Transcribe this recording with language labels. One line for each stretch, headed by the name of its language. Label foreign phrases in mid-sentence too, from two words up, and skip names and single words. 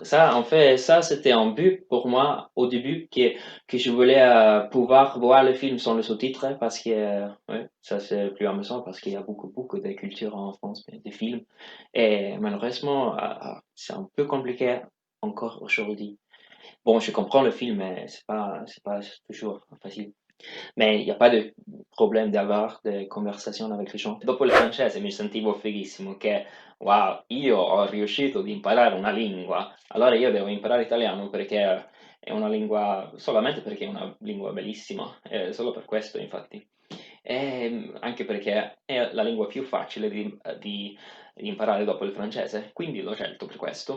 French: Ça, en fait, ça, c'était un but pour moi au début, que je voulais pouvoir voir le film sans le sous-titre, parce que ouais, ça, c'est plus amusant, parce qu'il y a beaucoup de culture en France, des films. Et malheureusement, c'est un peu compliqué encore aujourd'hui. Bon, je comprends le film, mais c'est pas toujours facile. Ma il n'y a pas de problème d'avoir
Italian: delle conversazioni
French: avec les gens.
Italian: Dopo il francese mi sentivo fighissimo che, wow, io ho riuscito ad imparare una lingua, allora io devo imparare italiano perché è una lingua, solamente perché è una lingua bellissima, solo per questo infatti. Anche perché è la lingua più facile di imparare dopo il francese, quindi l'ho scelto per questo.